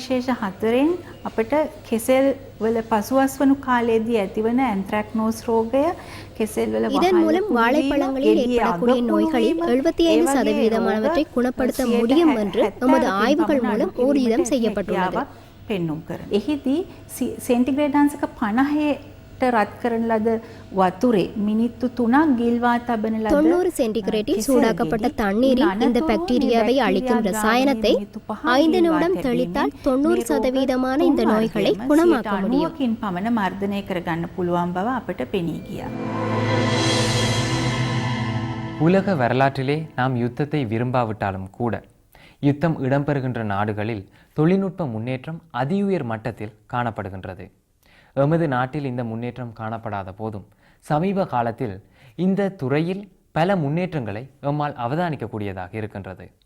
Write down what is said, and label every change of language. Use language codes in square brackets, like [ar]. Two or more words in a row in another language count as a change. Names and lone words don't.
[ta] இதன் மூலம் வாழைப்பழங்களில் ஏற்படக்கூடிய நோய்களில் 75% குணப்படுத்த முடியும் என்று நமது ஆய்வுகள் மூலம் ஊர்ஜிதம் செய்யப்பட்டுள்ளது. [si] රත් කරන ලද වතුරේ මිනිත්තු 3ක් ගිල්වා තබන ලද [ta] 90 சென்டிகிரேடில் சூடாக்கப்பட்ட தண்ணீரில் இந்த பாக்டீரியாவை அழிக்கும் ரசாயனத்தை 5 நிமிடம் தெளித்தால் 90% இந்த நோய்களை குணமாக்க முடியும். [si] පමණ මර්ධනය කරගන්න පුළුවන් බව අපට පෙනී ගියා. [ta] உலக வரலாற்றிலே நாம் யுத்தத்தை விரும்பாவிட்டாலும் கூட யுத்தம் இடம்பெறுகின்ற நாடுகளில் தொழில்நுட்ப முன்னேற்றம் அதிஉயர் மட்டத்தில் காணப்படுகின்றது. எமது நாட்டில் இந்த முன்னேற்றம் காணப்படாத போதும் சமீப காலத்தில் இந்த துறையில் பல முன்னேற்றங்களை எம்மால் அவதானிக்கக்கூடியதாக இருக்கின்றது.